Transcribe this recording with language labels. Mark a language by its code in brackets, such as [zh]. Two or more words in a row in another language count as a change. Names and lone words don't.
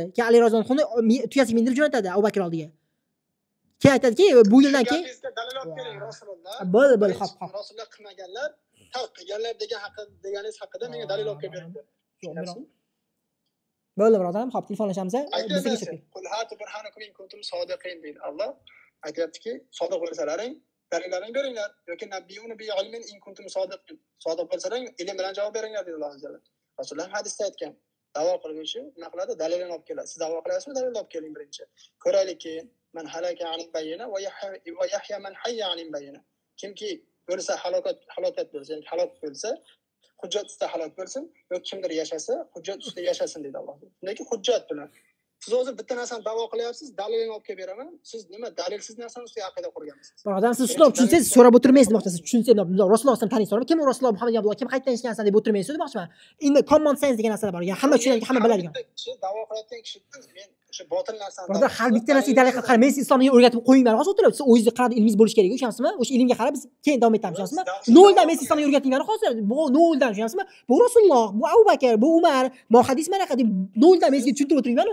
[uz] Keyin Ali roziyallohu anhu tuyasiga mindirib jo'natadi Abu Bakr oldiga. Keyin aytadiki, bu yildan keyin dalil olib keling Rasululloh. Bo'ldi, xo'p. Rasululloh qilmaganlar, tark qilganlar deganingiz haqida menga dalil olib kelib berdi. Bo'ldi, birodarim, xo'p, telefonlashamiz. Bizga chiqing. [ar] قل هاتوا برهانكم إن كنتم صادقين [uz] deydi Alloh. Aytayaptiki, sodiq bo'lsalaring, dalillaring beringlar yoki [ar] نبئوني بعلم إن كنتم صادقين. [uz] Sodiq bo'lsalaring, ilm bilan javob beringlar dedi Alloh taolo. Rasululloh hadisda aytgan. Da'vo qiluvchi nima qiladi? Dalilini olib keladi. Siz da'vo qilasizmi? Dalilni olib keling birinchi. Ko'raylikki, [ar] من هلك عن بينة ويحيى من حي عن بينة. [uz] Kimki o'lsa halokat bo'lsa, ya'ni halok bo'lsa, hujjat ustida halok bo'lsin, yoki kimdir yashasa, hujjat ustida yashasin dedi Alloh. Lekin hujjat bilan. Siz o'zi bitta narsani da'vo qilyapsiz, dalilini olib kelib beraman. Siz nima dalilsiz narsani ustiga aqida qurgansiz? Birodar, siz shuni tushunsangiz, so'rab o'tirmaysiz demoqchisiz. Tushunsangiz, Rasulullohni taniysiz. Kim Rasululloh Muhammad Abdulloh, kim qayerdan eshitgansan deb o'tirmaysiz demoqchiman. Endi [en] common sense [uz] degan narsalar bor. Ya'ni hamma tushunadigan, hamma biladigan. Kishi da'vo qilayotgan kishidan men o'sha botil narsani. Birodar, har bitta narsaga dalil qilib qarang. Men siz islomni o'rgatib qo'yinglar, hozir o'tirib. Siz o'zingizni qanday ilmingiz bo'lishi kerak, tushunasizmi? O'sha ilmga qarab biz keyin davom etamiz, tushunasizmi? Noldan men siz islomni o'rgatinglar hozir. Bu noldan, tushunasizmi? Bu Rasululloh, bu Abu Bakr, bu Umar, bu hadis manaqa deb noldan men sizga tushuntirib o'tiringlar-ku.